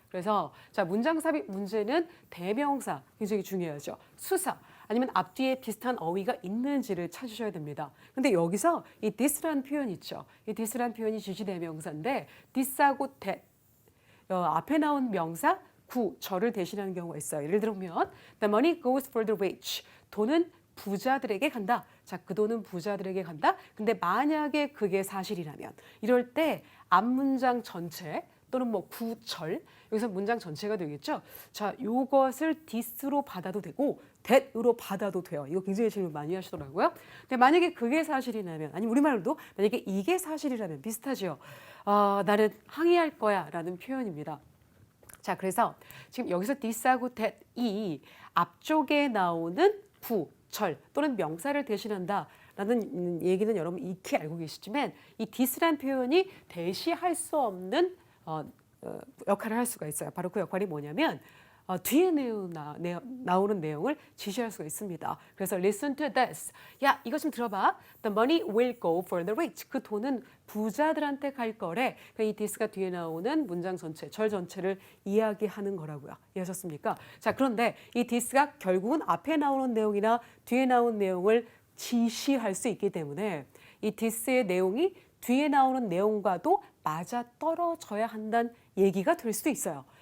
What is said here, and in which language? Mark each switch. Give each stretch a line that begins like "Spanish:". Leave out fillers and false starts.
Korean: 그래서 자, 문장 삽입 문제는 대명사 굉장히 중요하죠. 수사 아니면 앞뒤에 비슷한 어휘가 있는지를 찾으셔야 됩니다. 근데 여기서 이 this라는 표현 있죠. 이 this라는 표현이 지시대명사인데 this하고 that, 앞에 나온 명사 구, 저를 대신하는 경우가 있어요.
English: 예를 들면 the money goes for the rich.
Korean: 돈은 부자들에게 간다. 자, 그 돈은 부자들에게 간다. 근데 만약에 그게 사실이라면, 이럴 때 앞문장 전체 또는 뭐 구철, 여기서 문장 전체가 되겠죠. 자, 요것을 this로 받아도 되고 that으로 받아도 돼요. 이거 굉장히 질문 많이 하시더라고요. 근데 만약에 그게 사실이라면, 아니 우리말로도 만약에 이게 사실이라면 비슷하죠. 나는 항의할 거야 라는 표현입니다. 자, 그래서 지금 여기서 this하고 that이 앞쪽에 나오는 구, 절 또는 명사를 대신한다 라는 얘기는 여러분 익히 알고 계시지만 이 this란 표현이 대시할 수 없는 역할을 할 수가 있어요. 바로 그 역할이 뭐냐면 뒤에 나오는 내용을 지시할 수가 있습니다. 그래서
English: listen to this.
Korean: 야, 이거 좀 들어봐.
English: The money will go for the rich.
Korean: 그 돈은 부자들한테 갈 거래. 그러니까 이 this가 뒤에 나오는 문장 전체, 절 전체를 이야기하는 거라고요. 이해하셨습니까? 자, 그런데 이 this가 결국은 앞에 나오는 내용이나 뒤에 나오는 내용을 지시할 수 있기 때문에 이 this의 내용이 뒤에 나오는 내용과도 맞아 떨어져야 한다는 얘기가 될 수도 있어요.